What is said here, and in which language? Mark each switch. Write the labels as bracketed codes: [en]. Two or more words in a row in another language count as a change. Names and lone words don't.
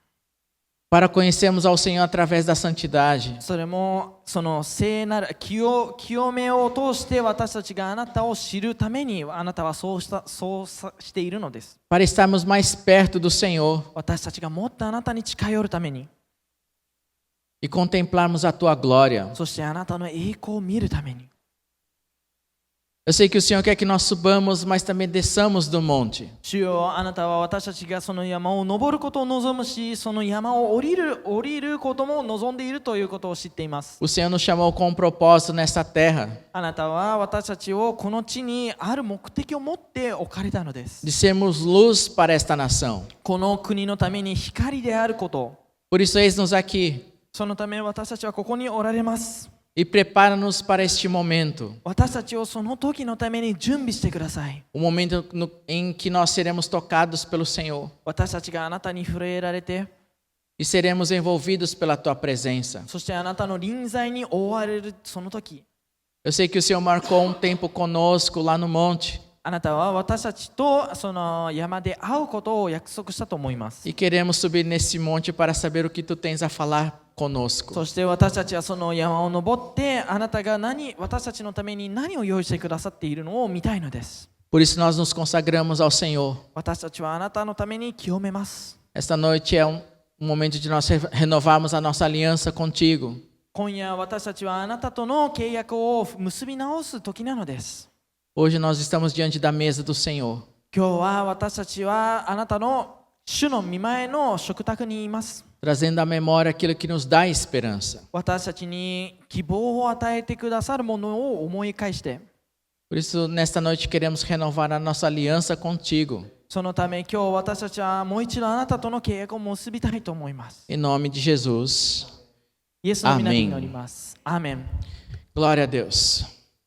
[pt] Para conhecermos ao Senhor através da santidade. [ja] それもその聖なる清めを通して私たちがあなたを知るためにあなたはそうしているのです。 [pt] Para estarmos mais perto do Senhor [ja] 私たちがもっとあなたに近寄るために、 [pt] e contemplarmos a Tua glória. [ja] そしてあなたの栄光を見るために。 [pt] Eu sei que o Senhor quer que nós subamos, mas também desçamos do monte. [ja] 主よ、あなたは私たちがその山を登ることを望むし、その山を降りることも望んでいるということを知っています。 [pt] O Senhor nos chamou com um propósito nessa terra, [ja] あなたは私たちをこの地にある目的を持って置かれたのです。 [pt] de sermos luz para esta nação. [ja] この国のために光であること。 [pt] Por isso, eis-nos aqui [ja] そのため私たちはここにおられます。 [pt] e prepara-nos para este momento. [ja] 私たちをその時のために準備してください。 [pt] O momento em que nós seremos tocados pelo Senhor [ja] 私たちがあなたに触れられて、 [pt] e seremos envolvidos pela Tua presença. [ja] そしてあなたの臨在に覆われるその時、 [pt] Eu sei que o Senhor marcou um tempo conosco lá no monte [ja] あなたは私たちとその山で会うことを約束したと思います。 [pt] e queremos subir nesse monte para saber o que Tu tens a falar conosco. [ja] そして私たちはその山を登ってあなたが私たちのために何を用意してくださっているのを見たいのです。 [pt] Por isso nós nos consagramos ao Senhor. [ja] 私たちはあなたのために清めます。 [pt] Esta noite é um momento de nós renovarmos a nossa aliança contigo. [ja] 今夜私たちはあなたとの契約を結び直す時なのです。 [pt] Hoje nós estamos diante da mesa do Senhor. [ja] 今日は私たちはあなたの主の御前の食卓にいます。 [pt] trazendo à memória aquilo que nos dá esperança. [ja] 私たちに希望を与えてくださるものを思い返して、 [pt] Por isso, nesta noite, queremos renovar a nossa aliança contigo. [ja] そのため今日私たちはもう一度あなたとの契約を結びたいと思います。 [pt] Em nome de Jesus. [ja] イエスの皆に祈ります。アーメン。 [pt] Glória a Deus.